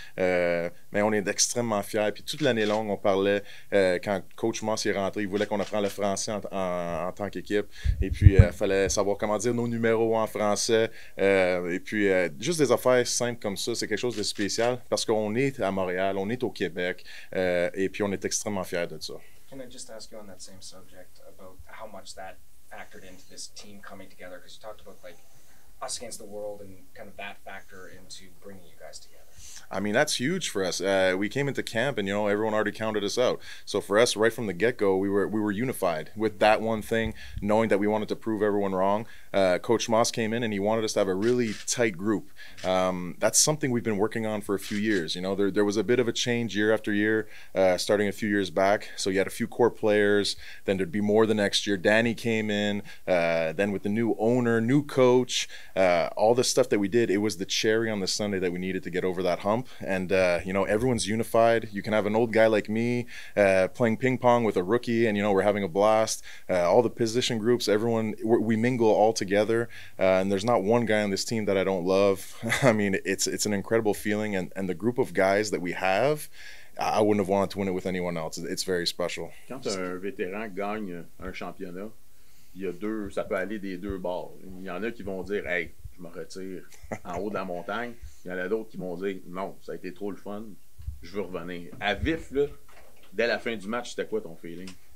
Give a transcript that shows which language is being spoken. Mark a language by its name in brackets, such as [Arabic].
[French] Mais on est extrêmement fiers. Puis toute l'année longue, on parlait, quand Coach Moss est rentré, il voulait qu'on apprenne le français en tant qu'équipe. Et puis, il fallait savoir comment dire nos numéros en français. Et puis, juste des affaires simples comme ça, c'est quelque chose de spécial parce qu'on est à Montréal, on est au Québec. Et puis, on est extrêmement fiers de ça. [English] Can I just ask you on that same subject about how much that factored into this team coming together? Because you talked about like us against the world and kind of that factor into bringing you guys together. I mean, that's huge for us. We came into camp and, everyone already counted us out. So for us, right from the get-go, we were unified with that one thing, knowing that we wanted to prove everyone wrong. Coach Moss came in and he wanted us to have a really tight group. That's something we've been working on for a few years. There was a bit of a change year after year, starting a few years back. So you had a few core players, then there'd be more the next year. Danny came in, then with the new owner, new coach, all the stuff that we did, it was the cherry on the sundae that we needed to get over that hump. And, everyone's unified. You can have an old guy like me playing ping pong with a rookie, and, we're having a blast. All the position groups, everyone, we mingle all together. And there's not one guy on this team that I don't love. I mean, it's an incredible feeling. And the group of guys that we have, I wouldn't have wanted to win it with anyone else. It's very special. [French] Quand un vétéran gagne un championnat, il y a deux, ça peut aller des deux bords. Il y en a qui vont dire « Hey, je me retire en haut de la montagne ». Il y en a d'autres qui vont dire « Non, ça a été trop le fun, je veux revenir ». À vif, là, dès la fin du match, c'était quoi ton feeling?